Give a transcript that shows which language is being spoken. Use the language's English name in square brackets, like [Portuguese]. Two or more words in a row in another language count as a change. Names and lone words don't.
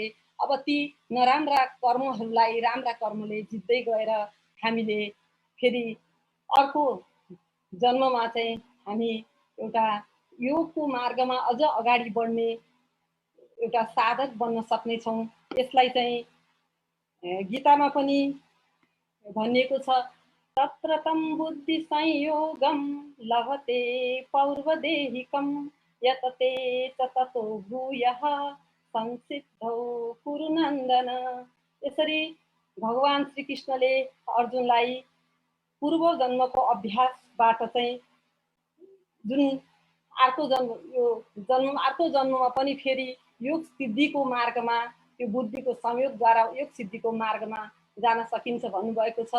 [Nepali] अब ती नराम्रा कर्महरूलाई राम्रा कर्मले जित्दै गएर हामीले फेरि अर्को जन्ममा चाहिँ हामी एउटा योगको मार्गमा अझ अगाडि बढ्ने एउटा साधक बन्न सक्नेछौँ। यसलाई चाहिँ गीतामा पनि भनिएको छ, [Sanskrit] तत्र तं बुद्धि संयोगम लभते पौर्वदेहिकम यतते च ततो भूयः संसिद्धौ कुरु नन्दन। [Nepali] यसरी भगवान श्रीकृष्णले अर्जुनलाई पूर्व जन्मको अभ्यासबाट चाहिँ जुन अर्को जन्ममा पनि फेरि योग सिद्धिको मार्गमा त्यो बुद्धिको संयोगद्वारा योग सिद्धिको मार्गमा जान सकिन्छ भन्नुभएको छ।